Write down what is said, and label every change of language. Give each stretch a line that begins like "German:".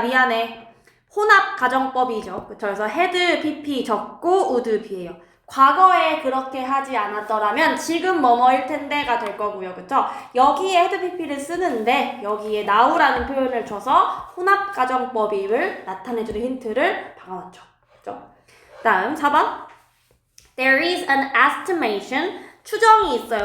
Korean: 미안해. 혼합 가정법이죠. 그쵸? 그래서 had, pp 적고 would be예요. 과거에 그렇게 하지 않았더라면 지금 뭐뭐일 텐데가 될 거고요. 그쵸? 여기에 had, pp를 쓰는데 여기에 now라는 표현을 줘서 혼합 가정법임을 나타내주는 힌트를 박아놨죠. 그쵸? 다음 4번
English: There is an estimation
Korean: 추정이 있어요.